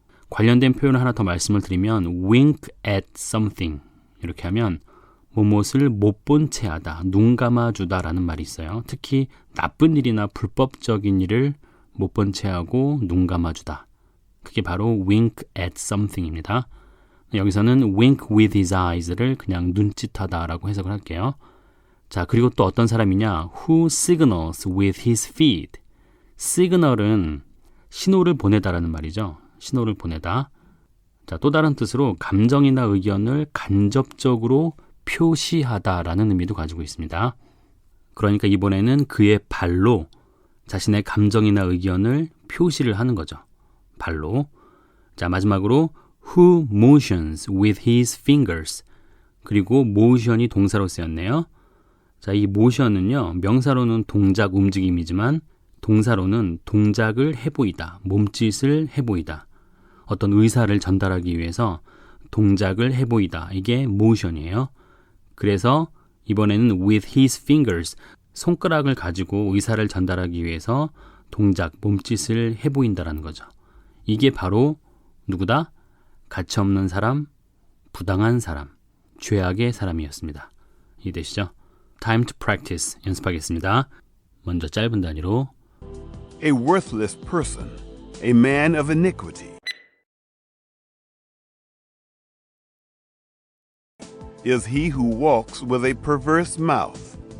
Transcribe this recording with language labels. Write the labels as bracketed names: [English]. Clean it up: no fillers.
[Korean] 관련된 표현을 하나 더 말씀을 드리면 [English] wink at something [Korean] 이렇게 하면 무엇을 못 본 채 하다, 눈 감아주다 라는 말이 있어요. 특히 나쁜 일이나 불법적인 일을 못 본 채 하고 눈 감아주다. 그게 바로 [English] wink at something [Korean] 입니다. 여기서는 [English] wink with his eyes [Korean] 를 그냥 눈짓하다 라고 해석을 할게요. 자, 그리고 또 어떤 사람이냐? [English] Who signals with his feet. [Korean] signal은 신호를 보내다라는 말이죠. 신호를 보내다. 자, 또 다른 뜻으로 감정이나 의견을 간접적으로 표시하다라는 의미도 가지고 있습니다. 그러니까 이번에는 그의 발로 자신의 감정이나 의견을 표시를 하는 거죠. 발로. 자, 마지막으로 [English] who motions with his fingers. [Korean] 그리고 motion이 동사로 쓰였네요. 자, 이 motion은요, 명사로는 동작, 움직임이지만 동사로는 동작을 해보이다, 몸짓을 해보이다. 어떤 의사를 전달하기 위해서 동작을 해보이다. 이게 motion이에요. 그래서 이번에는 [English] with his fingers, [Korean] 손가락을 가지고 의사를 전달하기 위해서 동작, 몸짓을 해보인다라는 거죠. 이게 바로 누구다? 가치 없는 사람, 부당한 사람, 죄악의 사람이었습니다. 이해되시죠? [English] Time to practice [Korean] 연습하겠습니다. 먼저 짧은 단위로 [English] A worthless person, a man of iniquity, is he who walks with a perverse mouth,